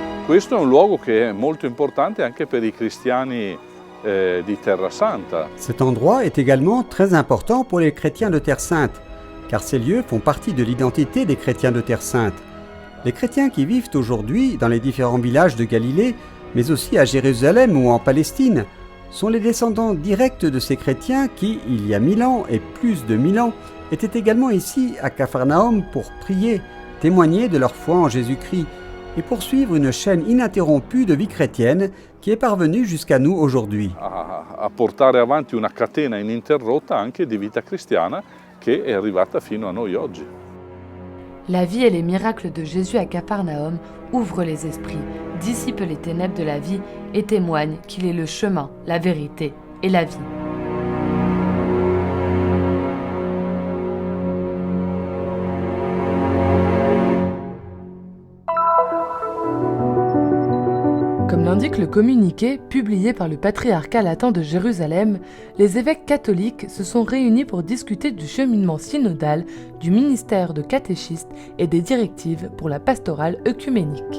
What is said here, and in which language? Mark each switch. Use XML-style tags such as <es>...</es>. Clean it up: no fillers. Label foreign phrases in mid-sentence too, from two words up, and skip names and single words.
<it>questo è un luogo che è molto importante anche per i cristiani di Terra Santa.</it> <fr>Cet endroit est également très important pour les chrétiens de Terre Sainte, car ces lieux font partie de l'identité des chrétiens de Terre Sainte. Les chrétiens qui vivent aujourd'hui dans les différents villages de Galilée, mais aussi à Jérusalem ou en Palestine, sont les descendants directs de ces chrétiens qui, il y a 1000 ans et plus de 1000 ans, étaient également ici à Capharnaüm pour prier, témoigner de leur foi en Jésus-Christ et poursuivre une chaîne ininterrompue de vie chrétienne qui est parvenue jusqu'à nous aujourd'hui.</fr> <it>A portare avanti una catena ininterrotta anche di vita cristiana che è arrivata fino a noi oggi.</it> <fr>La vie et les miracles de Jésus à Capharnaüm ouvrent les esprits, dissipent les ténèbres de la vie et témoignent qu'il est le chemin, la vérité et la vie. Comme l'indique le communiqué publié par le patriarcat latin de Jérusalem, les évêques catholiques se sont réunis pour discuter du cheminement synodal, du ministère de catéchistes et des directives pour la pastorale œcuménique.</fr>